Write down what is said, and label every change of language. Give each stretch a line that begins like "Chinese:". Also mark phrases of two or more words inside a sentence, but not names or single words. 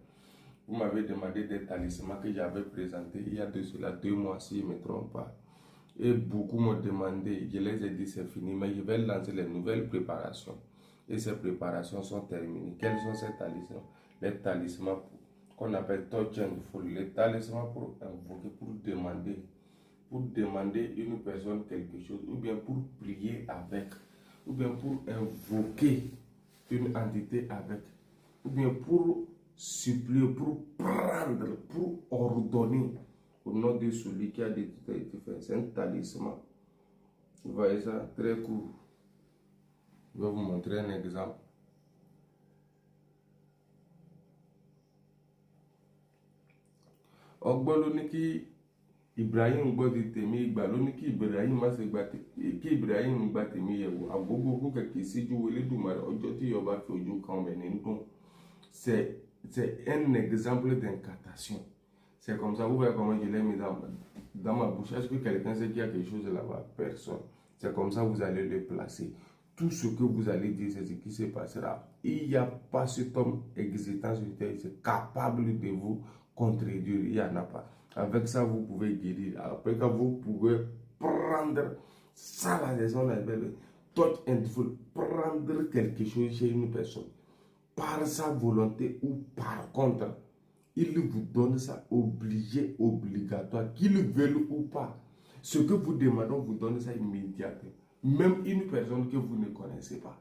French: Vous m'avez demandé des talismans que j'avais présentés il y a de cela 2 mois, si je ne me trompe pas. Et beaucoup m'ont demandé, je les ai dit c'est fini, mais je vais lancer les nouvelles préparations. Et ces préparations sont terminées. Quels sont ces talismans? Les talismans qu'on appelle touch and full. Les talismans pour invoquer, pour demander une personne quelque chose, ou bien pour prier avec, ou bien pour invoquer une entité avec, ou bien pour supplier, pour prendre, pour ordonner au nom de celui qui a dit tout a été fait. C'est un talisman. Vous voyez ça, très court. Je vais vous montrer un exemple.
Yoruba: Ogbolo ni ki Ibrahim gbọ́dọ̀ tèmi ìgbà ló ní kí Ibrahim má ṣe gba kí Ibrahim gba tèmi yẹ̀wò agogo ogun kẹ̀kẹ́ síjú Elédùmarè ọjọ́ tí Yorùbá fi ojú kan ọbẹ̀ ní dùn.
French: C'est un exemple d'incantation. C'est comme ça, vous voyez comment je l'ai mis dans ma bouche. Est-ce que quelqu'un sait qu'il y a quelque chose là-bas? Personne. C'est comme ça que vous allez le placer. Tout ce que vous allez dire, c'est ce qui se passera. Il n'y a pas cet homme existant sur terre capable de vous contredire. Il n'y en a pas. Avec ça, vous pouvez guérir. Après, quand vous pouvez prendre ça, la raison, la belle, touch and full, prendre quelque chose chez une personne, par sa volonté ou par contre, il vous donne ça obligé, obligatoire, qu'il veuille ou pas. Ce que vous demandez, on vous donne ça immédiatement. Même une personne que vous ne connaissez pas.